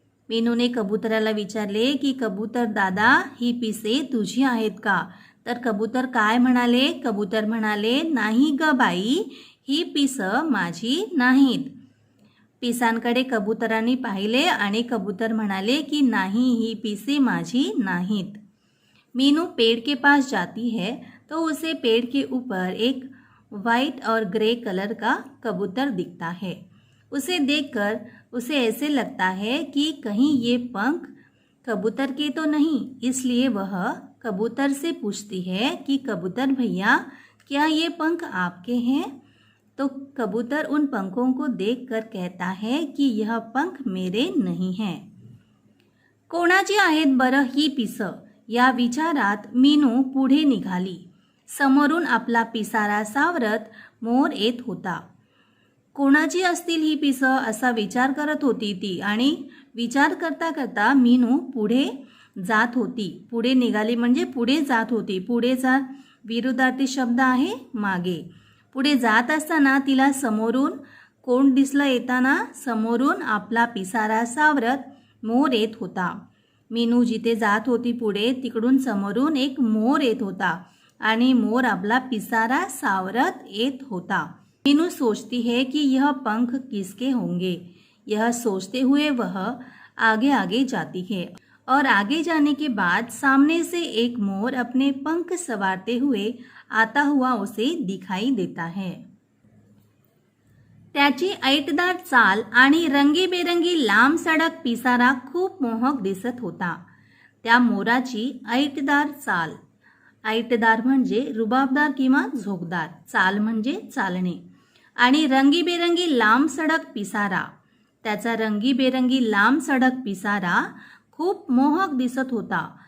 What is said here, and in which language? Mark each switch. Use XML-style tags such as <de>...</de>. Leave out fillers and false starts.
<mr>मीनूने कबुतराला विचारले की कबूतर दादा ही पिसे तुझी आहेत का? तर कबूतर काय म्हणाले? कबूतर म्हणाले, नाही ग बाई, ही पिसं माझी नाहीत. पिसांकडे कबुतरांनी पाहिले आणि कबूतर म्हणाले की नहीं, ही पिसे माझी नाहीत.</mr> <hi>मीनू पेड़ के पास जाती है तो उसे पेड़ के ऊपर एक वाइट और ग्रे कलर का कबूतर दिखता है. उसे देखकर उसे ऐसे लगता है कि कहीं ये पंख कबूतर के तो नहीं, इसलिए वह कबूतर से पूछती है कि कबूतर भैया, क्या ये पंख आपके हैं? तो कबूतर उन पंखों को देखकर कहता है कि यह पंख मेरे नहीं हैं.</hi> <mr>कोणाची आहेत बरं ही पिसं? या विचारात मीनू पुढे निघाली. समोरून आपला पिसारा सावरत मोर येत होता. कोणाची असतील ही पिसं असा विचार करत होती ती आणि विचार करता करता मीनू पुढे जात होती. पुढे निघाली म्हणजे पुढे जात होती. पुढे जात विरुद्धार्थी शब्द आहे मागे. पुढे जात असताना तिला समोरून कोण दिसलं येताना? समोरून आपला पिसारा सावरत मोर येत होता. मीनू जिथे जात होती पुढे तिकडून समोरून एक मोर येत होता आणि मोर आपला पिसारा सावरत येत होता.</mr> <hi>मीनू सोचती है कि यह पंख किसके होंगे. यह सोचते हुए वह आगे आगे जाती है और आगे जाने के बाद सामने से एक मोर अपने पंख सवारते हुए आता हुआ उसे दिखाई देता है.</hi> <mr>त्याची ऐटदार चाल आणि रंगीबेरंगी लांब सडक पिसारा खूप मोहक दिसत होता. त्या मोराची ऐटदार चाल, ऐटदार म्हणजे रुबाबदार किंवा झोकदार, चाल म्हणजे चालणे, आणि रंगीबेरंगी लांब सडक पिसारा, त्याचा रंगीबेरंगी लांब सडक पिसारा खूप मोहक दिसत होता.</mr>